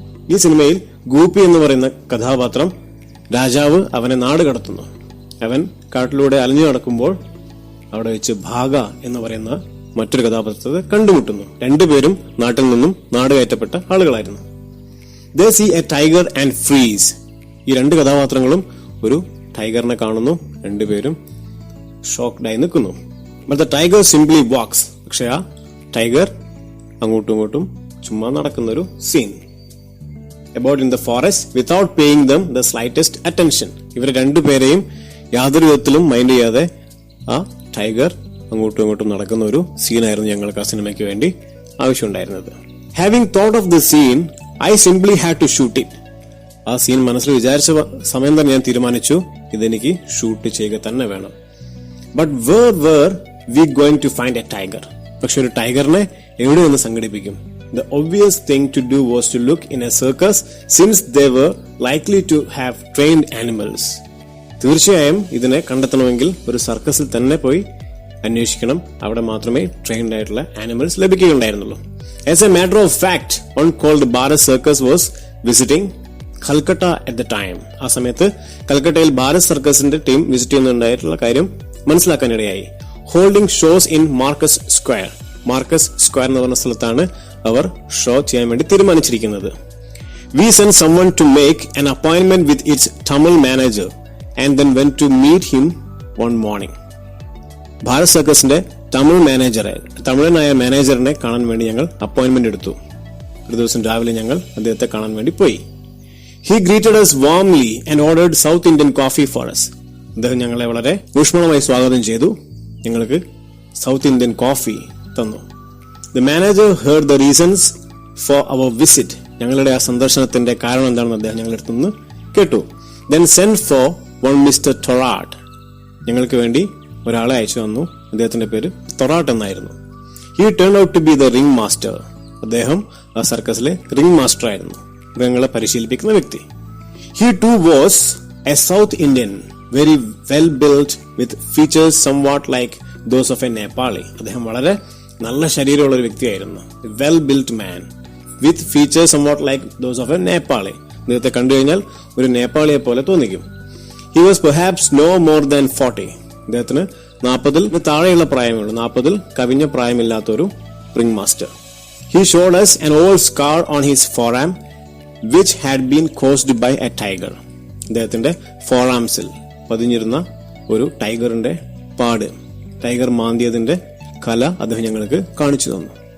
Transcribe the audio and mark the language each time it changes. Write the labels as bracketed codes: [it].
[ml] ഈ സിനിമയിൽ ഗൂപ്പി എന്ന് പറയുന്ന കഥാപാത്രം രാജാവ് അവനെ നാട് കടത്തുന്നു. അവൻ കാട്ടിലൂടെ അലഞ്ഞു നടക്കുമ്പോൾ അവിടെ വെച്ച് ഭാഗ എന്ന് പറയുന്ന മറ്റൊരു കഥാപാത്രത്തെ കണ്ടുമുട്ടുന്നു. രണ്ടുപേരും നാട്ടിൽ നിന്നും നാട് കയറ്റപ്പെട്ട ആളുകളായിരുന്നു. [en] They see a tiger and freeze. [ml] ഈ രണ്ട് കഥാപാത്രങ്ങളും ഒരു ടൈഗറിനെ കാണുന്നു. രണ്ടുപേരും ഷോക്ക്ഡായി നിൽക്കുന്നു. [en] But the tiger simply walks. [ml] പക്ഷെ ആ ടൈഗർ അങ്ങോട്ടും ഇങ്ങോട്ടും ചുമ്മാ നടക്കുന്ന ഒരു scene. [en] About in the forest without paying them the slightest attention. [ml] ഇവരെ രണ്ടുപേരെയും യാതൊരു വിധത്തിലും മൈൻഡ് ചെയ്യാതെ ആ ടൈഗർ അങ്ങോട്ടും ഇങ്ങോട്ടും നടക്കുന്ന ഒരു സീനായിരുന്നു ഞങ്ങൾക്ക് ആ സിനിമയ്ക്ക് വേണ്ടി ആവശ്യമുണ്ടായിരുന്നത്. [en] Having thought of the scene, I simply had to shoot it. [ml] ആ സീൻ മനസ്സിൽ വിചാരിച്ച സമയം തന്നെ ഞാൻ തീരുമാനിച്ചു, ഇതെനിക്ക് ഷൂട്ട് ചെയ്യുക തന്നെ വേണം. [en] But where we going to find a tiger? [ml] പക്ഷെ ഒരു ടൈഗറിനെ എവിടെ നിന്ന് സംഘടിപ്പിക്കും? [en] The obvious thing to do was to look in a circus, since they were likely to have trained animals. [ml] തീർച്ചയായും ഇതിനെ കണ്ടെത്തണമെങ്കിൽ ഒരു സർക്കസിൽ തന്നെ പോയി അന്വേഷിക്കണം. അവിടെ മാത്രമേ ട്രെയിൻഡ് ആയിട്ടുള്ള animals ലഭിക്കുകയുണ്ടായിരുന്നുള്ളൂ. [en] As a matter of fact, one called Bharat Circus was visiting Calcutta at the time. [ml] ആ സമയത്ത് കൽക്കട്ടയിൽ ഭാരത് സർക്കസിന്റെ ടീം വിസിറ്റ് ചെയ്യുന്നുണ്ടായിട്ടുള്ള കാര്യം മനസ്സിലാക്കാനിടയായി. [en] Holding shows in Marcus square. [ml] Marcus square എന്ന് പറഞ്ഞ സ്ഥലത്താണ് അവർ ഷോ ചെയ്യാൻ വേണ്ടി തീരുമാനിച്ചിരിക്കുന്നത്. [en] We sent someone to make an appointment with its Tamil manager and then went to meet him one morning. [ml] Bharat സർക്കസിന്റെ തമിഴനായ മാനേജറിനെ കാണാൻ വേണ്ടി ഞങ്ങൾ അപ്പോയിന്റ്മെന്റ് എടുത്തു. ഒരു ദിവസം രാവിലെ ഞങ്ങൾ അദ്ദേഹത്തെ കാണാൻ വേണ്ടി പോയി. [en] He greeted us warmly and ordered South Indian coffee for us. [ml] അദ്ദേഹം ഞങ്ങളെ വളരെ ഊഷ്മളമായി സ്വാഗതം ചെയ്തു. ഞങ്ങൾക്ക് സൗത്ത് ഇന്ത്യൻ കോഫി തന്നു. [en] The manager heard the reasons for our visit. [ml] ഞങ്ങളുടെ ആ സന്ദർശനത്തിന്റെ കാരണം എന്താണെന്ന് അദ്ദേഹം ഞങ്ങളുടെ അടുത്ത് നിന്ന് കേട്ടു. [en] Then sent for one Mr. Torat. [ml] ഞങ്ങൾക്ക് വേണ്ടി ഒരാളെ അയച്ചു തന്നു. അദ്ദേഹത്തിന്റെ പേര് തൊറാട്ട് എന്നായിരുന്നു. [en] He turned out to be the ring master. [ml] അദ്ദേഹം ആ സർക്കസിലെ റിംഗ് മാസ്റ്റർ ആയിരുന്നു, മൃഗങ്ങളെ പരിശീലിപ്പിക്കുന്ന വ്യക്തി. [en] He too was a South Indian, very well built with features somewhat like those of a Nepali. [ml] അദ്ദേഹം വളരെ നല്ല ശരീരമുള്ള ഒരു വ്യക്തിയായിരുന്നു. [en] Well built man with features somewhat like those of a Nepali. [ml] അദ്ദേഹത്തെ കണ്ടു കഴിഞ്ഞാൽ ഒരു നേപ്പാളിയെ പോലെ തോന്നിക്കും. [en] He was perhaps no more than 40. [ml] അദ്ദേഹത്തിന് 40 താഴെയുള്ള പ്രായമുള്ളൂ, 40 കവിഞ്ഞ പ്രായമില്ലാത്ത ഒരു ring master. [en] He showed us an old scar on his forearm which had been caused by a tiger. [ml] അദ്ദേഹത്തിന്റെ ഫോറാംസിൽ പതിഞ്ഞിരുന്ന ഒരു ടൈഗറിന്റെ പാട്, ടൈഗർ മാന്തിയതിന്റെ കല അദ്ദേഹം ഞങ്ങൾക്ക് കാണിച്ചു തന്നു.